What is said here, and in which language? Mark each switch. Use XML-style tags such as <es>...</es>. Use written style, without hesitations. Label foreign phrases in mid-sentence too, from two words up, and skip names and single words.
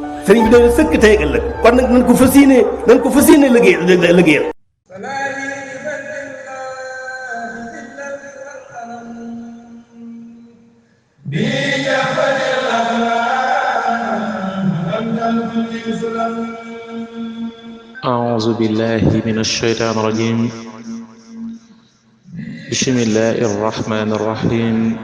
<wo>sëriñ bi doon sëkk tey ak ëllëg kon nag nañ ko fas yéene liggéeyal</wo> <ar>أعوذ بالله من الشيطان الرجيم بسم الله الرحمن الرحيم</ar>